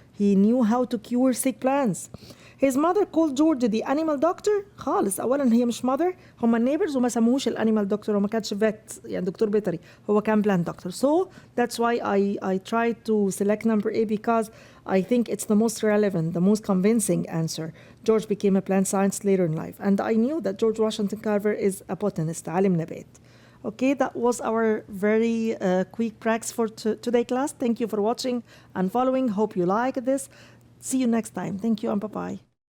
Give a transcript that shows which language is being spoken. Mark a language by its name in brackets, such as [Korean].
[English] He knew how to cure sick plants. His mother called George the animal doctor. [Arabic] خالص، أولا هي مش mother، هما neighbors وما سموهوش الانيمال دكتور، وما كانش vet يعني دكتور بيطري، هو كان plant doctor. [English] So that's why I tried to select number A, because I think it's the most relevant, the most convincing answer. George became a plant scientist later in life, and I knew that George Washington Carver is a botanist, عالم نبات. Okay, that was our very quick practice for today class. Thank you for watching and following. Hope you like this. See you next time. Thank you and bye-bye.